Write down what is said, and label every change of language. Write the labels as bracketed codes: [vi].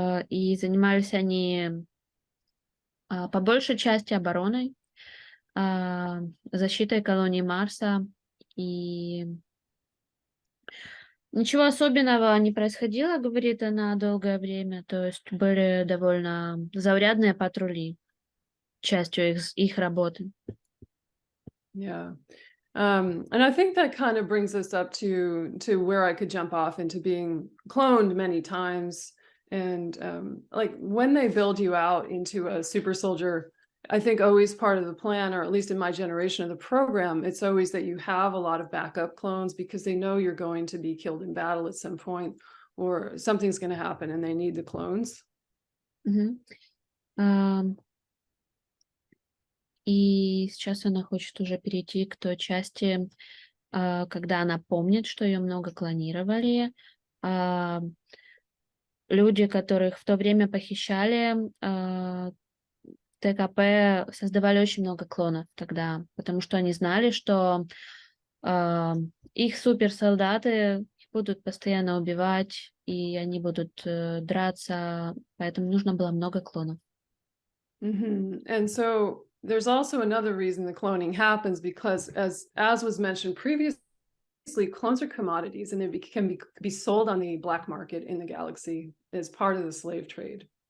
[ru] И занимались они по большей части обороной, защитой колонии Марса, и ничего особенного не происходило, говорит она, долгое время, то есть были довольно заурядные патрули, частью их работы. [en] Yeah. And I think that kind of brings us up to where I could jump off into being cloned many times. And like when they build you out into a super soldier, I think always part of the plan, or at least in my generation of the program, it's always that you have a lot of backup clones because they know you're going to be killed in battle at some point or something's going to happen and they need the clones. [ru] И сейчас она хочет уже перейти к той части, когда она помнит, что ее много клонировали. Люди, которых в то время похищали, ТКП создавали очень много клонов тогда, потому что они знали, что их суперсолдаты будут постоянно убивать, и они будут драться, поэтому нужно было много клонов. [en] And so there's also another reason the cloning happens because as was mentioned previously, clones are commodities and they can be sold on the black market in the galaxy as part of the slave trade.